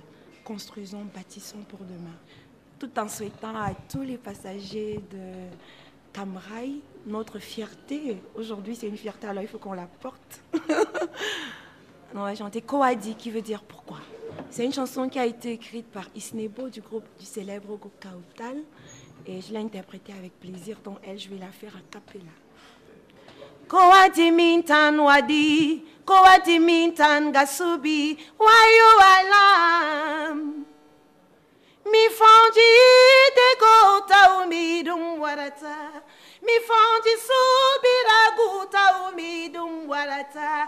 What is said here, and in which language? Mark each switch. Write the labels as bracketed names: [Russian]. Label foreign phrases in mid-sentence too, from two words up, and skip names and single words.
[French] Construisons, bâtissons pour demain. Tout en souhaitant à tous les passagers de Camrail notre fierté. Aujourd'hui, c'est une fierté, alors il faut qu'on la porte. On va chanter Kowadi, qui veut dire pourquoi. C'est une chanson qui a été écrite par Isnebo du groupe du célèbre groupe Kautal. Et je l'ai interprétée avec plaisir, donc je vais la faire a cappella. [Fula] Kowadi mintan wadi, Kowadi mintan gasubi, wayo alam. Mi fondi de gota umidum warata. Mi fondi subira guta umidum warata.